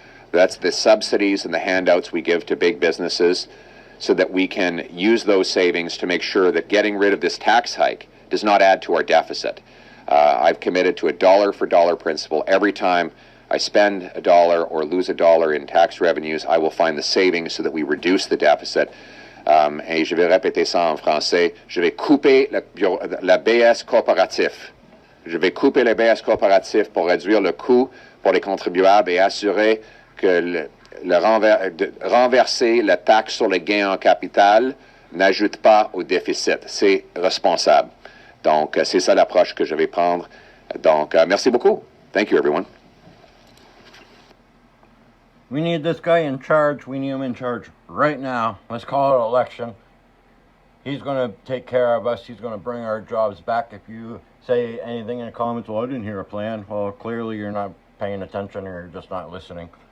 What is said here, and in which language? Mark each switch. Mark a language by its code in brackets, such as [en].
[en] That's the subsidies and the handouts we give to big businesses so that we can use those savings to make sure that getting rid of this tax hike does not add to our deficit. I've committed to a dollar-for-dollar principle. Every time I spend a dollar or lose a dollar in tax revenues, I will find the savings so that we reduce the deficit. [fr] Et je vais répéter ça en français. Je vais couper la BS corporatif. Je vais couper les BS corporatifs pour réduire le coût pour les contribuables et assurer que renverser la taxe sur les gains en capital n'ajoute pas au déficit. C'est responsable. Donc, c'est ça l'approche que je vais prendre. Donc, merci beaucoup. [en] Thank you, everyone. We need this guy in charge. We need him in charge right now. Let's call it an election. He's going to take care of us. He's going to bring our jobs back. If you say anything in the comments, well, I didn't hear a plan. Well, clearly you're not paying attention or you're just not listening.